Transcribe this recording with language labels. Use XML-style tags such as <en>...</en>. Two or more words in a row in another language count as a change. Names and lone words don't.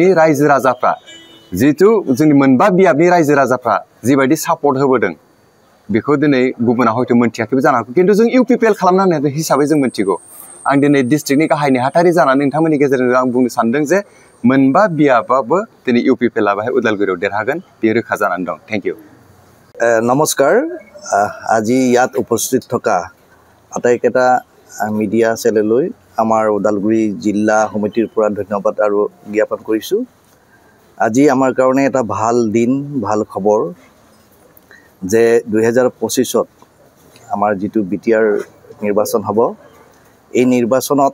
<brx>रायजो राजाफ्रा जिहेतु जोंनि मोनबा बियाबनि रायजो राजाफ्रा जिबायदि सापर्ट होबोदों बेखौ दिनै गुबुना हयथ' मोनथियाखैबो जानो हागौ किन्तु जों इउपिपिएल खालामनो हानाय हिसाबै जों मोनथिगौ आं दिनै डिस्ट्रिक्टनि गाहाय नेहाथारि जानानै नोंथांमोननि गेजेरजों आं बुंनो सानदों जे मोनबा बियाबाबो दिनै इउपिपिएलआ बाहाय उदालगुरियाव देरहागोन बेयो रोखा जानानै दं</brx> <en>thank you</en> <as>नमस्कार আজি ইয়াত উপস্থিত থকা আটাইকেইটা মিডিয়া চেনেললৈ আমাৰ ওদালগুৰি জিলা সমিতিৰ পৰা ধন্যবাদ আৰু জ্ঞাপন কৰিছোঁ আজি আমাৰ কাৰণে এটা ভাল দিন ভাল খবৰ যে 2025ত আমাৰ যিটো বিটিআৰ নিৰ্বাচন হ'ব এই নিৰ্বাচনত</as>